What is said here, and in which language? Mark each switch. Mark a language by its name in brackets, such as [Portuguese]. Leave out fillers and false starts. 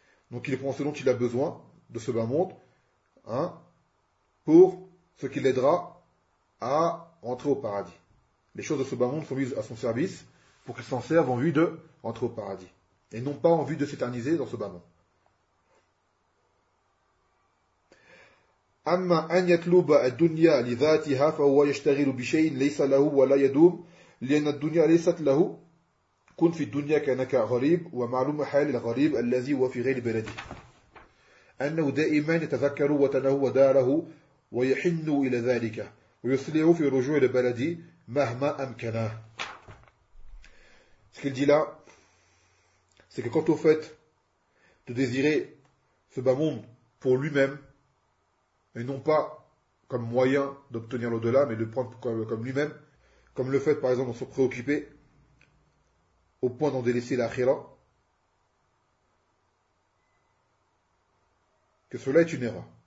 [French] Donc il prend ce dont il a besoin de ce bas monde hein, pour ce qui l'aidera à rentrer au paradis. Les choses de ce bas monde sont mises à son service pour qu'il s'en serve en vue de rentrer au paradis et non pas en vue de s'éterniser dans ce bas monde. [Arabic] أما أن يطلب الدنيا لذاتها فهو يشتغل بشيء ليس له ولا يدوم لأن الدنيا ليست له كن في الدنيا كأنك غريب ومعلوم حال الغريب الذي هو في غير بلده أنه دائما يتذكر وطنه وداره ويحن إلى ذلك ويسرع في الرجوع إلى بلده مهما أمكنه. [French] Ce qu'il dit là, c'est que quant au fait de désirer ce bas monde pour lui-même, et non pas comme moyen d'obtenir l'au-delà, mais de prendre comme lui-même, comme le fait par exemple d'en se préoccuper au point d'en délaisser l'akhira, que cela est une erreur.